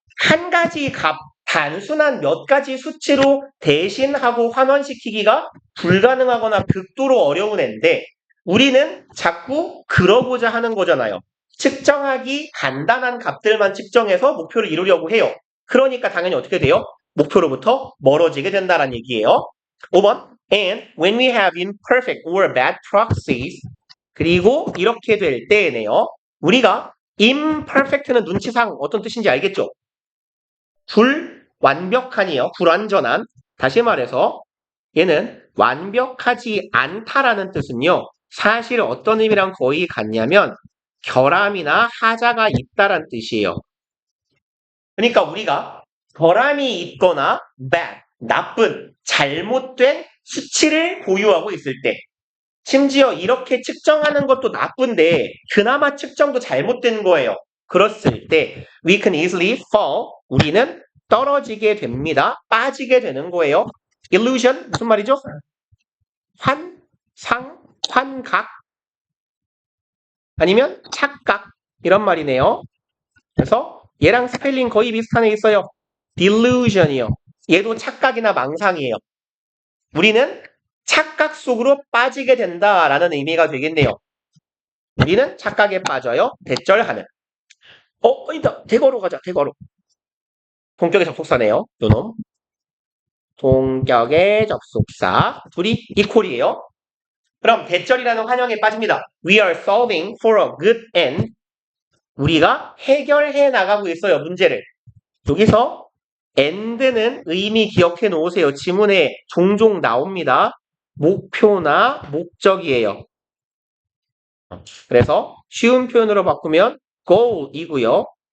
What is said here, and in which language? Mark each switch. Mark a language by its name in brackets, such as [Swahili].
[Korean] 한 가지 값, 단순한 몇 가지 수치로 대신하고 환원시키기가 불가능하거나 극도로 어려운 애인데 우리는 자꾸 그러고자 하는 거잖아요. 측정하기 간단한 값들만 측정해서 목표를 이루려고 해요. 그러니까 당연히 어떻게 돼요? 목표로부터 멀어지게 된다는 얘기예요. 5번. [English] And when we have imperfect or bad proxies [Korean] 그리고 이렇게 될 때에네요. 우리가 imperfect는 눈치상 어떤 뜻인지 알겠죠? 불완벽한이요. 불완전한. 다시 말해서 얘는 완벽하지 않다라는 뜻은요. 사실 어떤 의미랑 거의 같냐면 결함이나 하자가 있다란 뜻이에요. 그러니까 우리가 결함이 있거나 bad, 나쁜, 잘못된 수치를 보유하고 있을 때 심지어 이렇게 측정하는 것도 나쁜데 그나마 측정도 잘못된 거예요. 그랬을 때 [English] we can easily fall. [Korean] 우리는 떨어지게 됩니다. 빠지게 되는 거예요. illusion 무슨 말이죠? 환상, 환각 아니면 착각 이런 말이네요. 그래서 얘랑 스펠링 거의 비슷한 애 있어요. delusion이요. 얘도 착각이나 망상이에요. 우리는 착각 속으로 빠지게 된다라는 의미가 되겠네요. 우리는 착각에 빠져요. 대절하는. 이다. 대거로 가자. 대거로. 동격의 접속사네요. 요놈. 동격의 접속사. 둘이 이퀄이에요. 그럼 대절이라는 환영에 빠집니다. [English] We are solving for a good end. [Korean] 우리가 해결해 나가고 있어요. 문제를. 여기서 end는 의미 기억해 놓으세요. 지문에 종종 나옵니다. 목표나 목적이에요. 그래서 쉬운 표현으로 바꾸면 goal이고요.